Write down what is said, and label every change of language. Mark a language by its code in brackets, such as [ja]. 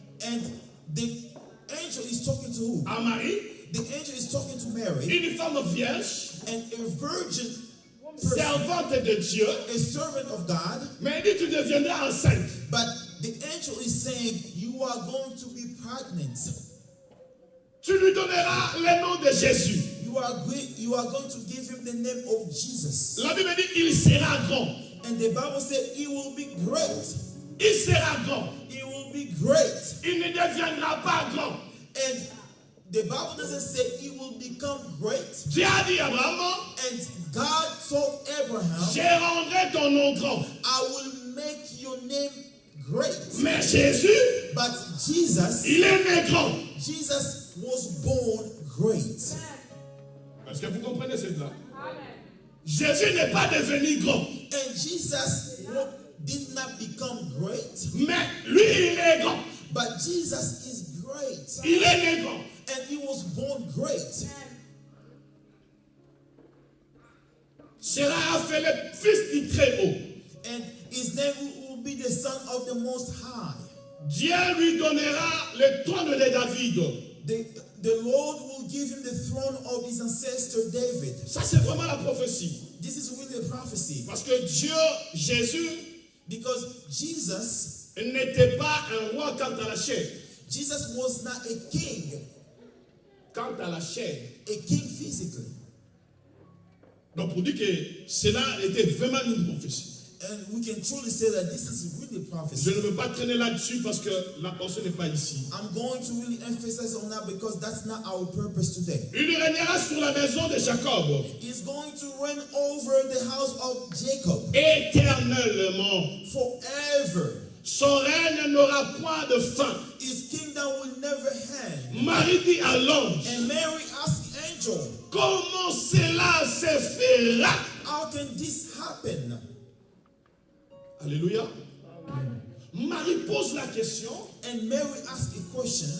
[en] And the angel is talking to who? [fr] À Marie, [en] The angel is talking to Mary, [fr] une femme vierge, [en] and a virgin person, [fr] servante de Dieu. [en] a servant of God. [fr] Mais il dit, tu deviendras enceinte. [en] But the angel is saying, you are going to be pregnant. [fr] Tu lui donneras le nom de Jésus. [en] You are going to give him the name of Jesus. [fr] La Bible dit, il sera grand. [en] And the Bible said he will be great. [fr] Il sera grand. [en] He will be great. [fr] Il ne deviendra pas grand. [en] And the Bible doesn't say he will become great. [fr] Dieu a dit à Abraham, [en] And God told Abraham, [fr] je rendrai ton nom grand. [en] I will make your name great. [fr] Mais Jésus, [en] But Jesus, [fr] il est né grand. [en] Jesus was born great. [fr] Est-ce que vous comprenez cela? Jésus n'est pas devenu grand. [en] And Jesus did not become great, [fr] Mais lui, il est grand. [en] but Jesus is great. [fr] Il est né grand. [en] And he was born great. [fr] Sera appelé fils du Très-Haut. [en] And his name will be the Son of the Most High. [fr] Dieu lui donnera le trône de David. [en] The Lord will give him the throne of his ancestor David. [fr] Ça, c'est vraiment la prophétie. [en] This is really a prophecy. [fr] Parce que Dieu, Jésus, [en] Because Jesus [fr] n'était pas un roi quant à la chair. [en] Jesus was not a king [fr] Quant à la chair. [en] physically. [fr] Donc, pour dire que cela était vraiment une prophétie. [en] And we can truly say that this is really a [fr] Je [en] prophecy. [fr] ne veux pas traîner là-dessus parce que la pensée n'est pas ici. [en] I'm going to really emphasize on that because that's not our purpose today. [fr] Il régnera sur la maison de Jacob [en] He's going to reign over the house of Jacob [fr] éternellement. [en] forever. [fr] Son règne n'aura point de fin. [en] His kingdom will never end. [fr] Marie dit à l'ange, [en] And Mary asked the angel, [fr] comment cela se fera? [en] how can this happen? [fr] Alléluia. Marie pose la question, [en] And Mary asked a question,